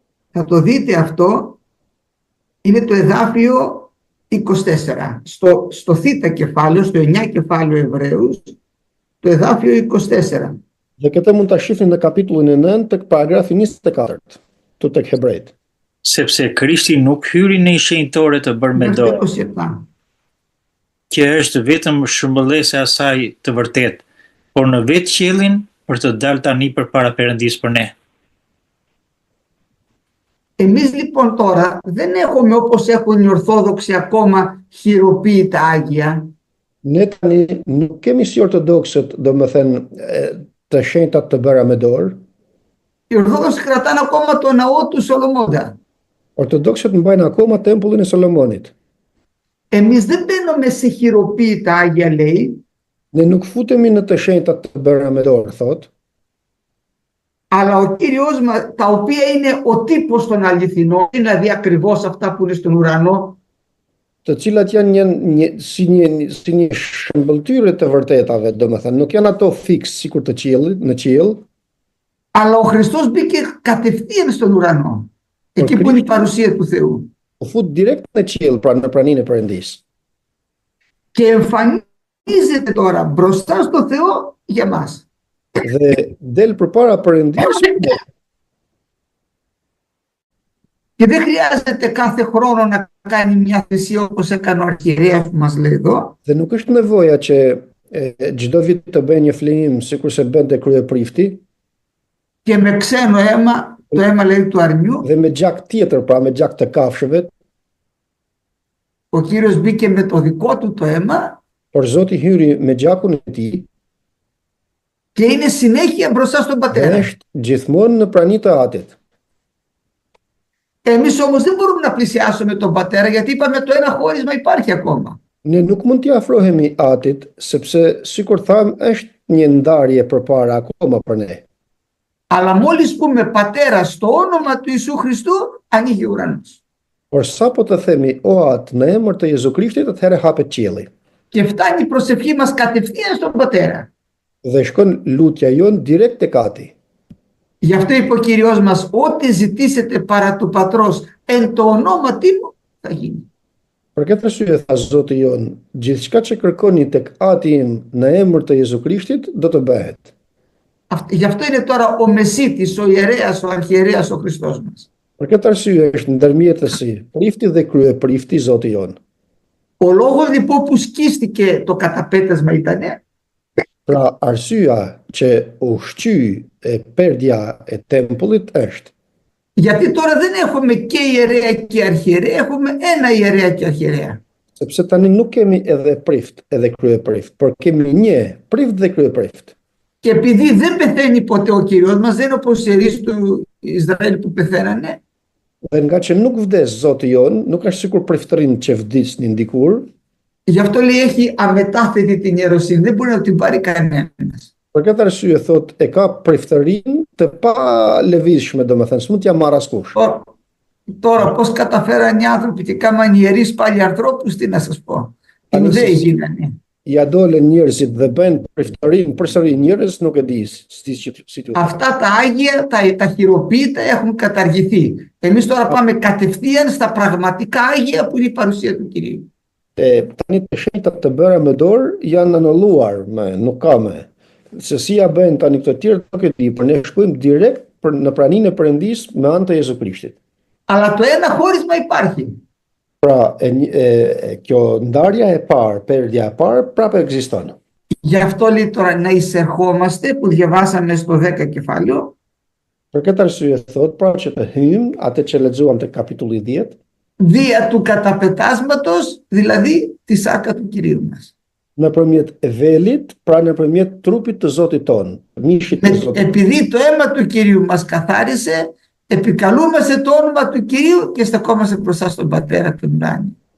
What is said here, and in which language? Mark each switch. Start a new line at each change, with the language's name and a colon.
Greek: θα το δείτε αυτό, είναι το εδάφιο 24. Στο θήτα κεφάλαιο, στο 9 κεφάλαιο Εβραίους, το εδάφιο 24.
Albanian: Dhe këtë mund ta shihni në kapitullin e 9 tek paragrafi 24, tu tek Hebrejt. Sepse Krishti nuk hyri në shenjtore të bërë me dorë, 27. që është vetëm shëmbëllese e asaj të vërtet, por në vetë qiellin për të dalë tani përpara Perëndisë për ne.
Greek: Εμείς λοιπόν τώρα δεν έχουμε, όπως έχουν οι Ορθόδοξοι, ακόμα χειροποίητα Άγια.
Albanian: Ne tani nuk kemi si ortodoksët, domethënë të shenjtat të bëra me dorë.
Greek: Οι Ορθόδοξοι κρατάνε ακόμα το ναό του Σολομώντα.
Albanian: Ortodoksët mbajnë akoma tempullin e Solomonit.
Greek: Εμείς δεν μπαίνουμε σε χειροποίητα Άγια, λέει,
Albanian: Ne nuk futemi në të shenjtat të bëra me dorë, thotë,
Greek: αλλά ο Κύριος μας, τα οποία είναι ο τύπος των αληθινών, δηλαδή ακριβώς αυτά που είναι στον ουρανό,
Albanian: të cilat janë si një shëmbëltyre të vërtetave, domethënë nuk janë ato fiks sikur të qiellit, në qiell,
Greek: αλλά ο Χριστός μπήκε κατευθείαν στον ουρανό, εκεί που είναι η παρουσία του Θεού.
Albanian: u fut direkt në qiell, pra në praninë e Perëndisë.
Greek: Και εμφανίζεται τώρα μπροστά στο Θεό για μας.
Albanian: Dhe del përpara Perëndisë.
Greek: Και δεν χρειάζεται κάθε χρόνο να κάνει μια θυσία όπως έκανε ο αρχιερέας που μας λέει εδώ.
Albanian: Dhe nuk është nevoja që çdo vit të bëjë një flimim sikurse bënte kryeprifti.
Greek: Και με ξένο αίμα, το αίμα λέει του αρνιού.
Albanian: Dhe me gjak tjetër, pra me gjak të kafshëve.
Greek: Ο Κύριος μπήκε με το δικό του το αίμα.
Albanian: Por Zoti hyri me gjakun e tij.
Greek: Και είναι συνέχεια μπροστά στον Πατέρα.
Albanian: Është gjithmonë në praninë të Atit.
Greek: Εμείς όμως δεν μπορούμε να πλησιάσουμε τον Πατέρα, γιατί είπαμε το ένα χώρισμα υπάρχει ακόμα.
Albanian: Ne nuk mund t'i afrohemi Atit, sepse sikur tham është një ndarje përpara akoma për ne.
Greek: Αλλά μόλις πούμε Πατέρα στο όνομα του Ιησού Χριστού, ανοίγει ο ουρανός.
Albanian: Por sapo të themi o At në emër të Jezu Krishtit, atëherë hapet qielli.
Greek: Και φτάνει η προσευχή μας κατευθείαν στον Πατέρα.
Albanian: Dhe shkon lutja jon direkt tek Ati.
Greek: Γι' αυτό είπε ο Κύριος μας, ό,τι ζητήσετε παρά του Πατρός εν το ονόματι μου θα γίνει.
Albanian: Për këtë arsye tha Zoti jon, gjithçka që kërkoni tek Ati im në emër të Jezu Krishtit do të bëhet.
Greek: Γι' αυτό είναι τώρα ο Μεσίτης, ο ιερέας, ο αρχιερέας, ο Χριστός μας.
Albanian: Për këtë arsye është ndërmjetësi, prifti dhe kryeprifti Zoti jon.
Greek: Ο λόγος λοιπόν που σκίστηκε το καταπέτασμα ήτανε
Albanian: Pra arsyeja që u shqy perdja e tempullit është
Greek: γιατί τώρα δεν έχουμε και ιερέα και αρχιερέα, έχουμε ένα ιερέα και αρχιερέα.
Albanian: sepse tani nuk kemi edhe prift edhe kryeprift, por kemi një prift dhe kryeprift.
Greek: Και επειδή δεν πεθαίνει ποτέ ο Κύριος μας, δεν είναι όπως οι ιερείς του Ισραήλ που πεθαίνανε,
Albanian: Dhe nga që nuk vdes Zoti jon, nuk është sikur priftërinë që vdisnin dikur,
Greek: γι' αυτό λέει έχει αμετάθετη την ιεροσύνη, δεν μπορεί να την πάρει κανένας.
Albanian: Për këtë arsye thot e ka priftërinë të pa lëvizshme, domethënë s'mund t'ja marr askush.
Greek: Τώρα πώς καταφέραν οι άνθρωποι και κάμαν ιερείς πάλι ανθρώπους, τι να σας πω. Ιουδαίοι γίνανε.
Albanian: Ja dolën njerëzit dhe bëjnë priftërinë përsëri njerëz, nuk e di si t'u.
Greek: Αυτά τα άγια, τα χειροποίητα έχουν καταργηθεί. Εμείς τώρα πάμε κατευθείαν στα πραγματικά άγια που είναι η παρουσία του Κυρίου.
Albanian: Tani të shenjtat të bëra me dorë janë anulluar, nuk ka më. Se si ja bëjnë tani këto të tjerë nuk e di, por ne shkojmë direkt në praninë e Perëndisë me anë të Jezu Krishtit.
Greek: Αλλά το ένα χώρισμα υπάρχει.
Albanian: Pra, kjo ndarja e parë, perdja e parë, prapë ekziston.
Greek: Γι' αυτό λέει τώρα να εισερχόμαστε που διαβάσαμε στο 10 κεφάλαιο.
Albanian: Për këtë arsye thot, pra që të hymë atë që lexuam te kapitulli 10,
Greek: Δια του καταπετάσματος, δηλαδή τη σάρκα του Κυρίου μας.
Albanian: Nëpërmjet velit, pra nëpërmjet trupit të Zotit tonë, mishit të Zotit.
Greek: Επειδή το αίμα του Κυρίου μας καθάρισε, επικαλούμαστε το όνομα του Κυρίου και στεκόμαστε μπροστά στον Πατέρα του ουράνιου.